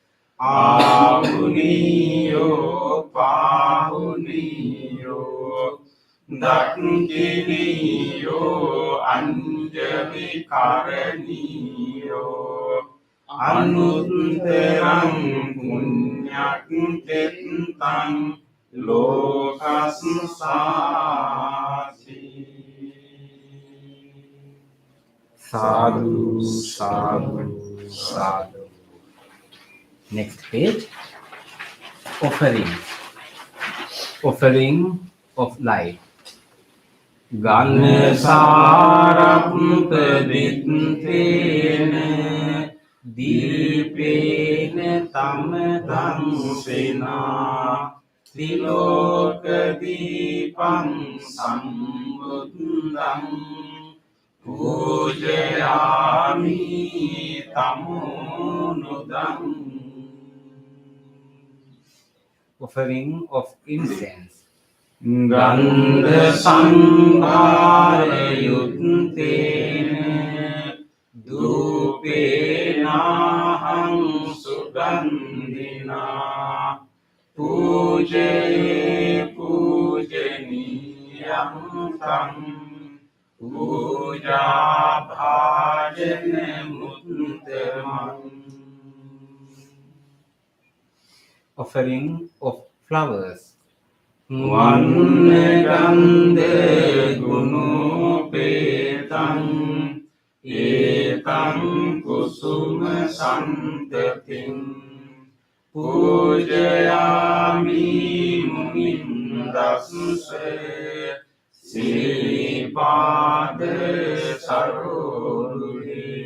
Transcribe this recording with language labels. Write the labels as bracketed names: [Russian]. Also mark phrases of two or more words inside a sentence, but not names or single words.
[Pali] ආහුනියෝ පාහුනියෝ දක්ඛිනියෝ අංජලි කරණියෝ අනුත්තරං පුඤ්ඤක්ඛෙත්තං ලෝකස්සාති Sadhu, sadhu, sadhu. [English] Next page. Offering. Offering of light. [Pali] Ganasarappaditthena Deepena tamadamsena Tilokadipam sambuddham Pujayami tamunudam. [English] Offering of incense. [Pali] Gandha sangara yuttena dupenaham sugandhina pujaye pujaniyam tam puja bhajana muttamam. [English] Offering of flowers. [Pali] Vannagandha gunopetam etam kusuma santatim pujayami mundassa sripada sarore